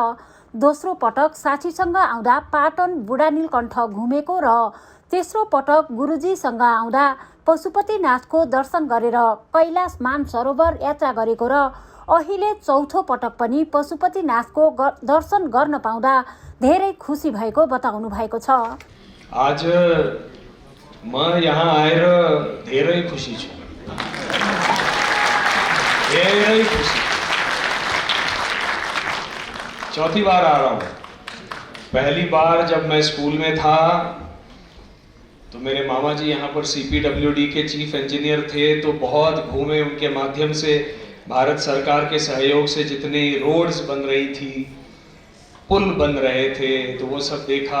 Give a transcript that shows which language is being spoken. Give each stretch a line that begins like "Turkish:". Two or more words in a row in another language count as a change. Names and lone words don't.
Nepali: दोस्रो पटक साथीसँग आउँदा पाटन बुढा नीलकण्ठ घुमेको र तेस्रो पटक गुरुजीसँग आउँदा पशुपतिनाथको दर्शन गरेर कैलाश मानसरोवर यात्रा गरेको र अहिले चौथो पटक पनि पशुपतिनाथको दर्शन गर्न पाउँदा धेरै खुसी भएको बताउनु भएको छ। आज म यहाँ आएर धेरै खुसी छु, धेरै खुसी।
Hindi: चौथी बार आ रहा हूँ। पहली बार जब मैं स्कूल में था तो मेरे मामा जी यहाँ पर CPWD के
English: chief engineer
Hindi: थे, तो बहुत घूमे, उनके माध्यम से भारत सरकार के सहयोग से जितनी रोड्स बन रही थी, पुल बन रहे थे, तो वो सब देखा।